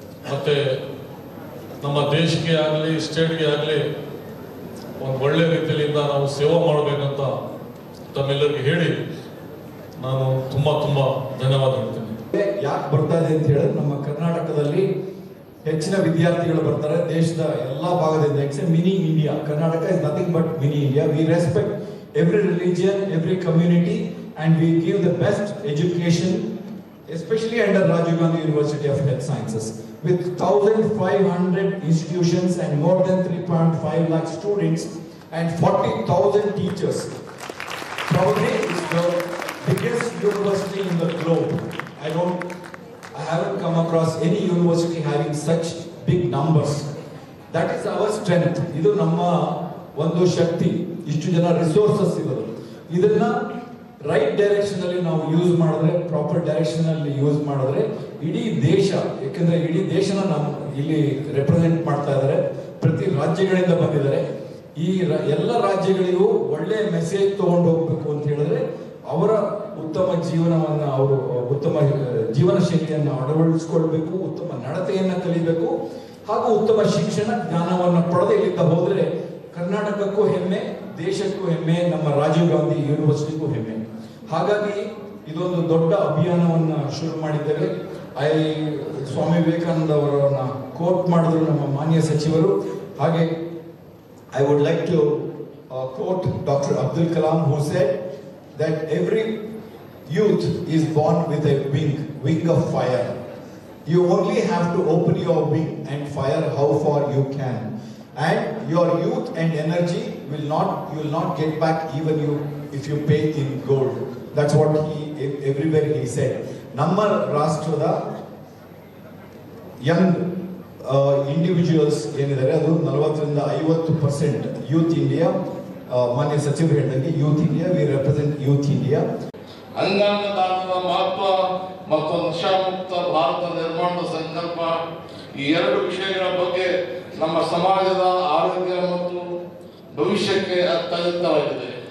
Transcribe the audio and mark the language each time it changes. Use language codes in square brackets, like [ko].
[kn] ಮತ್ತು ನಮ್ಮ ದೇಶಕ್ಕೆ ಆಗಲಿ ಸ್ಟೇಟ್ಗೆ ಆಗಲಿ ಒಂದು ಒಳ್ಳೆ ರೀತಿಯಿಂದ ನಾವು ಸೇವೆ ಮಾಡಬೇಕಂತ ತಮ್ಮೆಲ್ಲರಿಗೆ ಹೇಳಿ ನಾನು ತುಂಬ ಧನ್ಯವಾದ ಹೇಳ್ತೀನಿ. ಯಾಕೆ ಬರ್ತಾ ಇದೆ ಅಂತ ಹೇಳಿದ್ರೆ ನಮ್ಮ ಕರ್ನಾಟಕದಲ್ಲಿ ಹೆಚ್ಚಿನ ವಿದ್ಯಾರ್ಥಿಗಳು ಬರ್ತಾರೆ ದೇಶದ ಎಲ್ಲ ಭಾಗದಿಂದ. [en] It's a mini India. Karnataka is nothing but mini India. We respect every religion, every community, and we give the best education, especially under Rajiv Gandhi University of Health Sciences, with 1,500 institutions and more than 3.5 lakh students and 40,000 teachers. Probably it's the biggest university in the globe. I haven't come across any university having such big numbers. That is our strength. [kn] Idu namma ಒಂದು ಶಕ್ತಿ. ಇಷ್ಟು ಜನ resources ಇರೋದು. ಇದನ್ನ right direction ಅಲ್ಲಿ ನಾವು use ಮಾಡಿದ್ರೆ, proper direction ಅಲ್ಲಿ use ಮಾಡಿದ್ರೆ ಇಡೀ ದೇಶ, ಯಾಕಂದ್ರೆ ಇಡೀ ದೇಶನ ನಾವು ಇಲ್ಲಿ ರೆಪ್ರೆಸೆಂಟ್ ಮಾಡ್ತಾ ಇದ್ದಾರೆ. ಪ್ರತಿ ರಾಜ್ಯಗಳಿಂದ ಬಂದಿದ್ದಾರೆ. ಈ ಎಲ್ಲ ರಾಜ್ಯಗಳಿಗೂ ಒಳ್ಳೆ ಮೆಸೇಜ್ ತಗೊಂಡು ಹೋಗ್ಬೇಕು ಅಂತ ಹೇಳಿದ್ರೆ ಅವರ ಉತ್ತಮ ಜೀವನವನ್ನ, ಅವರು ಉತ್ತಮ ಜೀವನ ಶೈಲಿಯನ್ನು ಅಳವಡಿಸಿಕೊಳ್ಬೇಕು, ಉತ್ತಮ ನಡತೆಯನ್ನ ಕಲಿಬೇಕು, ಹಾಗೂ ಉತ್ತಮ ಶಿಕ್ಷಣ ಜ್ಞಾನವನ್ನು ಪಡೆದು ಇಲ್ಲಿಂದ ಹೋದ್ರೆ ಕರ್ನಾಟಕಕ್ಕೂ ಹೆಮ್ಮೆ, ದೇಶಕ್ಕೂ ಹೆಮ್ಮೆ, ನಮ್ಮ ರಾಜೀವ್ ಗಾಂಧಿ ಯೂನಿವರ್ಸಿಟಿಗೂ ಹೆಮ್ಮೆ. ಹಾಗಾಗಿ ಇದೊಂದು ದೊಡ್ಡ ಅಭಿಯಾನವನ್ನ ಶುರು ಮಾಡಿದ್ದೇವೆ. ಸ್ವಾಮಿ ವಿವೇಕಾನಂದ ಅವರನ್ನ ಕೋಟ್ ಮಾಡಿದ್ರು ನಮ್ಮ ಮಾನ್ಯ ಸಚಿವರು. [en] ಹಾಗೆ I would like to quote Dr. Abdul Kalam, who said that every youth is born with a wing of fire. You only have to open your wing and fire how far you can. And your youth and energy you will not get back even if you pay in gold. That's what everywhere he said. [kn] ನಮ್ಮ ರಾಷ್ಟ್ರದ Young individuals ಏನಿದ್ದಾರೆ ಅದು 40-50% youth India. ಮಾನ್ಯ ಸಚಿವರು ಹೇಳಿದಂಗೆ youth India, [en] We represent youth India. [kn] ಅಂಗಾಂಗ ದಾನದ ಮಹತ್ವ ಮತ್ತು ನಶಾಮುಕ್ತ ಭಾರತ ನಿರ್ಮಾಣದ ಸಂಕಲ್ಪ, ಈ ಎರಡು ವಿಷಯಗಳ ಬಗ್ಗೆ ನಮ್ಮ ಸಮಾಜದ ಆರೋಗ್ಯ ಮತ್ತು ಭವಿಷ್ಯಕ್ಕೆ ಅತ್ಯಗತ್ಯವಾಗಿದೆ.